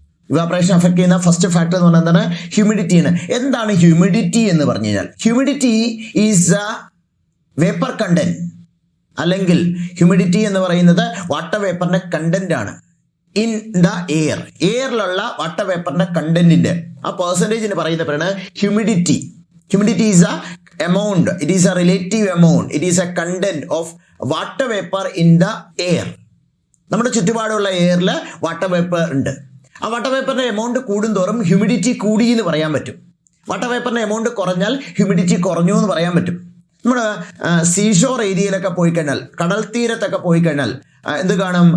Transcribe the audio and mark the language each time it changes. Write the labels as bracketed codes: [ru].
[ml] Evaporation affect ചെയ്യുന്ന first factor എന്ന് പറഞ്ഞാൽ എന്താണ്? ഹ്യൂമിഡിറ്റി ആണ്. എന്താണ് ഹ്യൂമിഡിറ്റി എന്ന് പറഞ്ഞു കഴിഞ്ഞാൽ? [en] humidity is a vapour content, [ml] അല്ലെങ്കിൽ ഹ്യൂമിഡിറ്റി എന്ന് പറയുന്നത് വാട്ടർ വേപ്പറിന്റെ കണ്ടന്റ് ആണ് [en] In the air. [ml] എയറിലുള്ള വാട്ടർ വേപ്പറിന്റെ കണ്ടന്റിന്റെ ആ പെർസെന്റേജിന് പറയുന്ന പേരാണ് humidity. [en] Humidity is a amount, it is a relative amount, it is a content of water vapor in the air. [ml] നമ്മുടെ ചുറ്റുപാടുള്ള എയറിൽ water vapour ഉണ്ട്. ആ വാട്ടർ വേപ്പറിന്റെ എമൗണ്ട് കൂടുന്തോറും ഹ്യൂമിഡിറ്റി കൂടി എന്ന് പറയാൻ പറ്റും. വാട്ടർ വേപ്പറിന്റെ എമൗണ്ട് കുറഞ്ഞാൽ ഹ്യൂമിഡിറ്റി കുറഞ്ഞു എന്ന് പറയാൻ പറ്റും. നമ്മുടെ സീഷോർ ഏരിയയിലൊക്കെ പോയി കഴിഞ്ഞാൽ, കടൽ തീരത്തൊക്കെ പോയി കഴിഞ്ഞാൽ എന്ത് കാണും?